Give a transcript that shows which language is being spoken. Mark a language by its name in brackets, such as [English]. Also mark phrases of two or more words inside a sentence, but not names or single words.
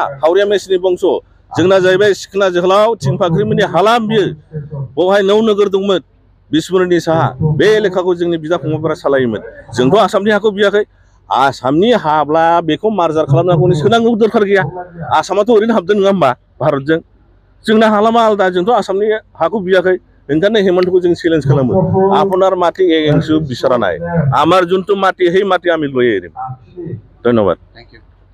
[Bodo] हावरिया मेसिनि बंस जोंना जाहैबाय सिखोना जोहोलाव थिंफाख्रिमोननि हालाम बियो बेवहाय 9 नोगोर दंमोन बिसमुरिनि साहा बे एलेखाखौ जोंनि बिदा फंबायफोरा सालायोमोन जोंथ' आसामनि हाखौ बियाखै आसामनि हाब्ला बेखौ मार्जार खालामनांगौनि सोनांगौ दरखार गैया आसामाथ' ओरैनो हाबदों नङा होमबा भारतजों जोंना हालामा आलदा जोंथ' आसामनि हाखौ बियाखै ओंखायनो हेमन्तखौ जों চ্যালেঞ্জ खालामो [Assamese] আপনার মাটি এগেন্সিও বিচারা নাই আমার যোনটো মাটি সেই মাটি আমি লৈ এৰিম ধন্যবাদ [English] thank you